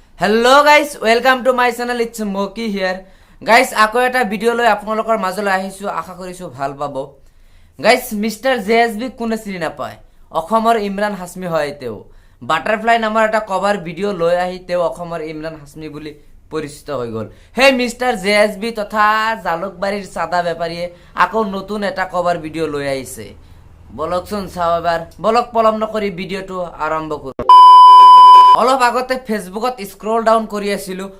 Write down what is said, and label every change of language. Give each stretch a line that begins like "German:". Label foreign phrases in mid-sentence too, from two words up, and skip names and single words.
English: Hello guys welcome to my channel it's Moki here guys
Assamese: আকৌ এটা ভিডিও লৈ আপোনালোকৰ মাজলৈ আহিছো আশা কৰিছো ভাল পাব গাইস মিস্টার জেএসবি কোনে চিনি নাপায় অসমৰ ইমৰান হাছমি হয় তেও বাটাৰফ্লাই নামৰ এটা
English: cover video
Assamese: লৈ আহি তেও অসমৰ ইমৰান হাছমি বুলি পৰিচিত হৈ গল হে মিস্টার জেএসবি তথা জালুকবাৰীৰ সাদা বেপাৰীয়ে আকৌ নতুন এটা
English: cover video
Assamese: লৈ আহিছে বলকচোন চাও এবাৰ বলক পলম নকৰি ভিডিওটো আৰম্ভ কৰো অলপ আগতে ফেসবুকত
English: scroll down
Assamese: কৰি আছিল